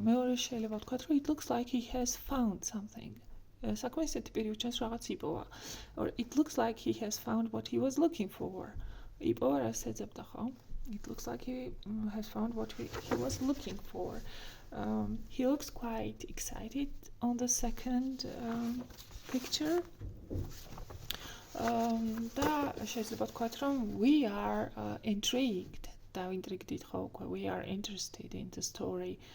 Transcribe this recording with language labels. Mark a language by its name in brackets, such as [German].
[Georgian] მეორე შეიძლება ვთქვათ, რომ [English] it looks like he has found something. [Georgian] საქმე ისეთი პირი უჩანს რაღაც იპოვა. [English] Or it looks like he has found what he was looking for. [Georgian] იპოვა რას ეძებდა, ხო? [English] It looks like he has found what he was looking for. He looks quite excited on the second picture. [Georgian] და შეიძლება ვთქვათ, რომ [English] we are intrigued. [Georgian] დავინტრიგდით ხო უკვე, [English] we are interested in the story.